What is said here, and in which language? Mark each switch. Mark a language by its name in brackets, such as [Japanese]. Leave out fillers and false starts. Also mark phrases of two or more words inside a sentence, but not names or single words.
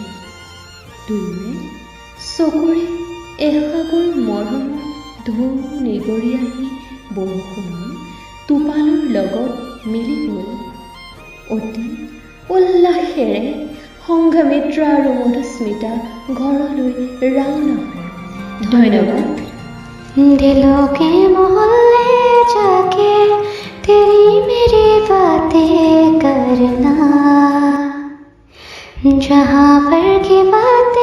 [Assamese] দুয়োৰে চকুৰে এসাগৰ মৰমৰ ঢৌ নিগৰি আহি বৰষুণৰ টোপালৰ লগত মিলি গ'ল। অতি উল্লাসেৰে সংঘমিত্ৰা আৰু মধুস্মিতা ঘৰলৈ ৰাওনা হ'ল। ধন্যবাদ। [Hindi] दिलों के मोहल्ले जाके तेरी मेरी बातें करना, जहाँ पर की बात